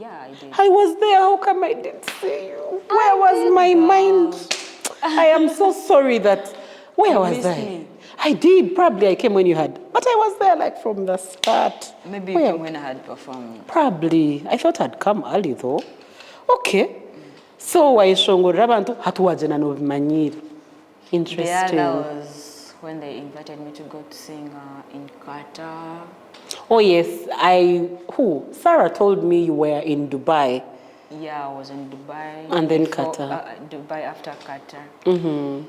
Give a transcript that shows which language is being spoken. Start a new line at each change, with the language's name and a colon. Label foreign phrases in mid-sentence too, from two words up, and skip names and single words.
English: I was there. How come I didn't see you? Where was my mind? I am so sorry that, where was missed I? me. I did, probably I came when you had, but I was there like from the start. Maybe you came when I had performed. Probably, I thought I'd come early though. Okay, so
Konzo: waishongorera abantu hatuwajena novimanyiri.
English: Interesting. The other was when they invited me to go to sing in Qatar. Oh yes, Sarah told me you were in Dubai. Yeah, I was in Dubai. And then Qatar. Dubai after Qatar. Mm-hmm.